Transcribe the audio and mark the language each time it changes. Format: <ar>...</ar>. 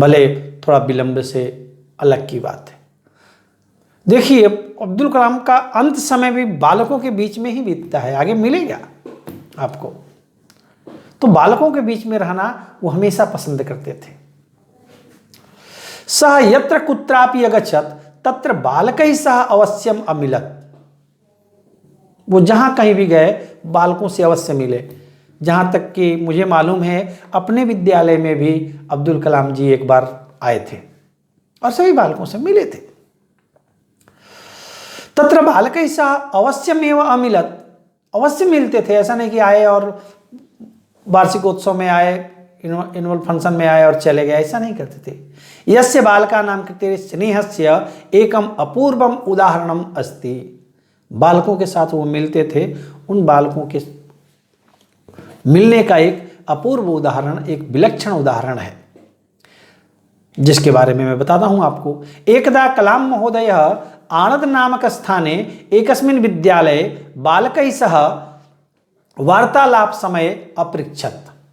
<hi>भले थोड़ा विलंब से, अलग की बात है। देखिए, अब्दुल कलाम का अंत समय भी बालकों के बीच में ही बीतता है, आगे मिलेगा आपको। तो बालकों के बीच में रहना वो हमेशा पसंद करते थे।</hi> <sa>सः यत्र कुत्रापि अगच्छत् तत्र बालकैः सह अवश्यम अमिलत्।</sa> <hi>वो जहां कहीं भी गए बालकों से अवश्य मिले। जहां तक कि मुझे मालूम है, अपने विद्यालय में भी अब्दुल कलाम जी एक बार आए थे और सभी बालकों से मिले थे।</hi> <sa>तत्र बालकैः सह अवश्यमेव अमिलत्।</sa> <hi>अवश्य मिलते थे, ऐसा नहीं कि आए और वार्षिकोत्सव में आए, एनुअल फंक्शन में आए और चले गए, ऐसा नहीं करते थे।</hi> <sa>यस्य बालकानां कृते स्नेहस्य एकम अपूर्वम उदाहरणम अस्ति।</sa> <hi>बालकों के साथ वो मिलते थे, उन बालकों के मिलने का एक अपूर्व उदाहरण, एक विलक्षण उदाहरण है, जिसके बारे में मैं बताता हूं आपको।</hi> <sa>एकदा कलाम महोदय आणद नामक स्थाने एकस्मिन् विद्यालये बालकैः सह वार्तालाप समय अपृच्छत्।</sa>